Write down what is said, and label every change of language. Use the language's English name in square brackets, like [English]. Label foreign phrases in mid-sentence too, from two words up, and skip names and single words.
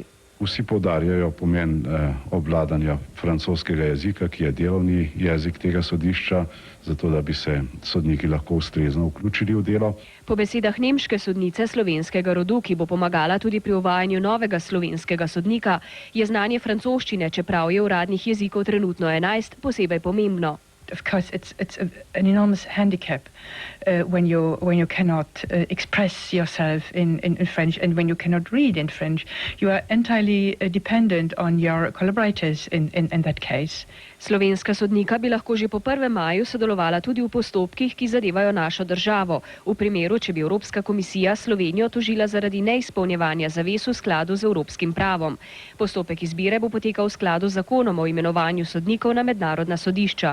[Slovenian] Vsi poudarjajo pomen obvladanja francoskega jezika, ki je delovni jezik tega sodišča, zato da bi se sodniki lahko ustrezno vključili v delo. Po besedah nemške sodnice slovenskega rodu, ki bo pomagala tudi pri uvajanju novega slovenskega sodnika, je znanje francoščine, čeprav je uradnih jezikov trenutno 11, posebej pomembno. [English] Of course, it's an enormous handicap when you cannot express yourself in French and when you cannot read in French. You are entirely dependent on your collaborators in that case. [Slovenian] Slovenska sodnika bi lahko že po 1. maju sodelovala tudi v postopkih, ki zadevajo našo državo. V primeru, če bi Evropska komisija Slovenijo tožila zaradi neizpolnjevanja zavez v skladu z evropskim pravom. Postopek izbire bo potekal v skladu z zakonom o imenovanju sodnikov na mednarodna sodišča.